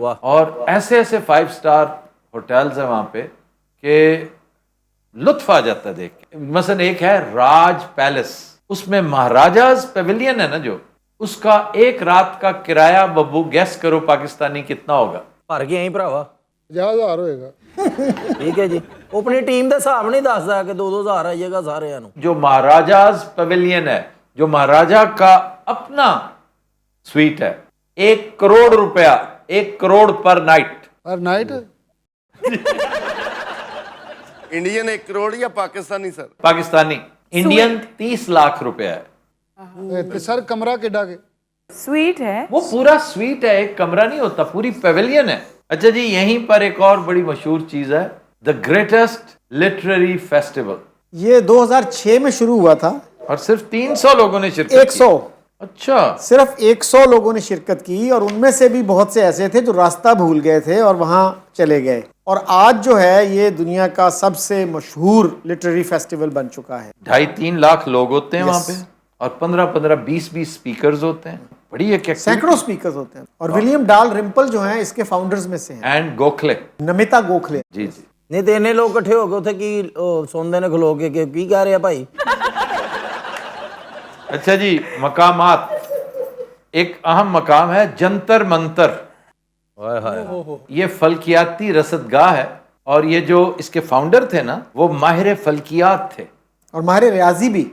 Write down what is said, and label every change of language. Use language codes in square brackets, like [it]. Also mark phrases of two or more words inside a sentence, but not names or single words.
[ur] اور ایسے ایسے 5 اسٹار ہوٹلز ہیں وہاں پہ کہ لطف آ جاتا ہے دیکھ کے. مثلا ایک ہے راج پیلس, اس میں مہاراجاز پیویلین ہے نا جو, اس کا ایک رات کا کرایہ ببو گیس کرو پاکستانی کتنا ہوگا؟ [pa] ਭਰ ਕੇ ਆਈ ਭਰਾਵਾ 50,000 ਹੋਏਗਾ. ਠੀਕ ਹੈ ਜੀ. ਉਹ ਆਪਣੀ ਟੀਮ ਦੇ ਹਿਸਾਬ ਨਹੀਂ ਦੱਸਦਾ ਕਿ 2-2000 ਆਈਏਗਾ ਸਾਰਿਆਂ ਨੂੰ. [ur] جو مہاراجاز پیویلین ہے, جو مہاراجا کا اپنا سویٹ ہے, 1 کروڑ روپیہ, 1 کروڑ [en] per night. per night [ur] انڈین 1 کروڑ یا پاکستانی سر? پاکستانی انڈین 30 لاکھ روپیہ ہے. [pa] ਤੇ ਸਰ ਕਮਰਾ ਕਿੱਡਾ ਕੇ [ur] سویٹ ہے. وہ پورا سویٹ ہے, ایک کمرہ نہیں ہوتا, پوری پیویلین ہے. اچھا جی, یہیں پر ایک اور بڑی مشہور چیز ہے, [en] the greatest literary festival. [ur] یہ 2006 میں شروع ہوا تھا. اور صرف 300 لوگوں نے شرکت کی. 100 اچھا, صرف 100 لوگوں نے شرکت کی, اور ان میں سے بھی بہت سے ایسے تھے جو راستہ بھول گئے تھے اور وہاں چلے گئے. اور آج جو ہے یہ دنیا کا سب سے مشہور [en] literary festival [ur] بن چکا ہے. 2.5-3 لاکھ لوگ ہوتے ہیں وہاں پہ, اور 15-20 سپیکرز ہوتے ہیں. بڑی ایک سینکڑوں سپیکرز ہوتے ہیں. اور ولیم ڈال رمپل جو ہیں اس کے فاؤنڈرز میں سے ہیں, اینڈ گوکھلے, نمیتا گوکھلے. جی جی. [pa] ਨਹੀਂ ਤੇ ਇੰਨੇ ਲੋਕ ਇਕੱਠੇ ਹੋ ਗਏ ਉੱਥੇ ਕੀ ਸੁਣਦੇ ਨੇ ਖਲੋ ਕੇ ਕਿ ਕੀ ਕਹਿ ਰਿਹਾ ਭਾਈ. [ur] اچھا جی, مقامات. ایک اہم مقام ہے جنتر منتر. یہ فلکیاتی رصدگاہ ہے, اور یہ جو اس کے فاؤنڈر تھے نا وہ ماہر فلکیات تھے, اور ماہر ریاضی بھی.